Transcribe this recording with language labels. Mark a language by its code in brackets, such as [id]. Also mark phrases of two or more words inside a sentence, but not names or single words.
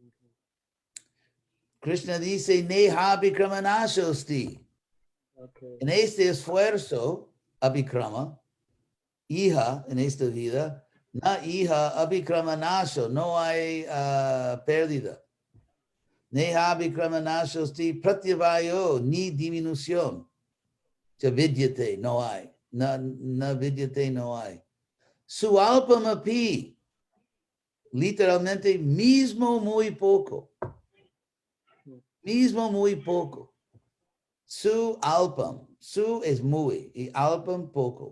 [es] Krishna dice, [sa] Neha Abhikramanashosti. [es] Okay. En este esfuerzo, Abhikrama, hija en esta vida, [sa] na hija Abhikramanasho, [es] no hay pérdida. [sa] Neha Abhikramanashosti pratyavayo, [es] ni disminución. [sa] Vidyate, [es] no hay. [sa] Na vidyate, [es] no hay. [sa] Su alpamapi, [es] literalmente, mismo muy poco. Mismo muy poco. [sa] Su alpam, [es] su es muy, y alpam poco.